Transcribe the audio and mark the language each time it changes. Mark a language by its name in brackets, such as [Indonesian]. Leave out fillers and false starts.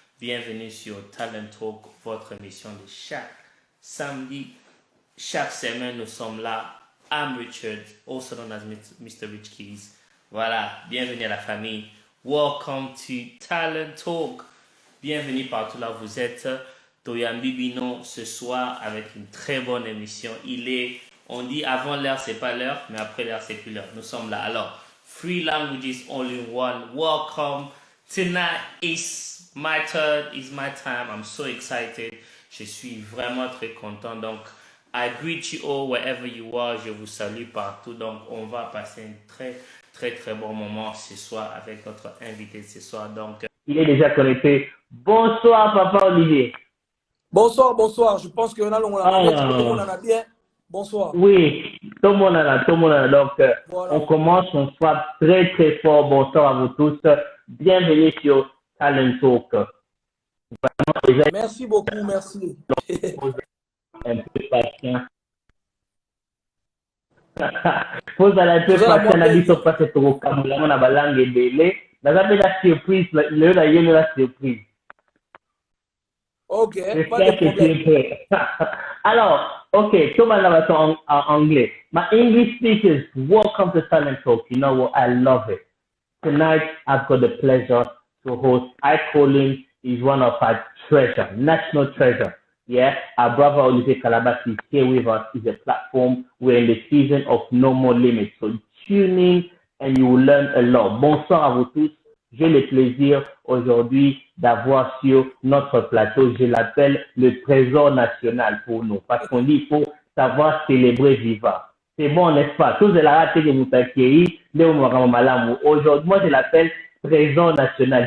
[French] Bienvenue sur Talent Talk, votre émission de chaque samedi. Chaque semaine, nous sommes là. [English] I'm Richard, also known as Mr. Rich Keys. [French] Voilà, bienvenue à la famille. [English] Welcome to Talent Talk. [French] Bienvenue partout là où vous êtes. [Lingala] Toyambi Bino [French] ce soir avec une très bonne émission. On dit avant l'heure, c'est pas l'heure, mais après l'heure, c'est plus l'heure. Nous sommes là. [English] Alors, three languages all in one. Welcome. Tonight is my turn, is my time. I'm so excited. [French] Je suis vraiment très content. Donc, [English] I greet you all wherever you are. [French] Je vous salue partout. Donc, on va passer un très bon moment ce soir avec notre invité ce soir. Donc, il est déjà connecté. Bonsoir, Papa Olivier. Bonsoir. Je pense que on a bien. Bonsoir. Oui, tout le monde est là. Donc, voilà. On commence, on soit très fort. Bonsoir à vous tous. Bienvenue sur Talent Talk. Vraiment, merci beaucoup, merci. Un peu patient. Vous allez un peu patient, on a dit sur ce vocabulaire, on a la langue délai. On a la surprise, la surprise. Ok, pas de problème. Alors, okay, tout le monde va en anglais. [English] My English speakers, welcome to Talent Talk. You know what? I love it. Tonight, I've got the pleasure to host. I call him, he's one of our treasure, national treasure. Yeah, our brother Olivier Calabas is here with us. It's a platform. We're in the season of No More Limits. So tune in and you will learn a lot. [French] Bonsoir à vous tous. J'ai le plaisir aujourd'hui d'avoir sur notre plateau, je l'appelle le trésor national pour nous. Parce qu'on dit qu'il faut savoir célébrer vivant. C'est bon, n'est-ce pas? Tous les ratés que vous accueillez, aujourd'hui, moi je l'appelle trésor national.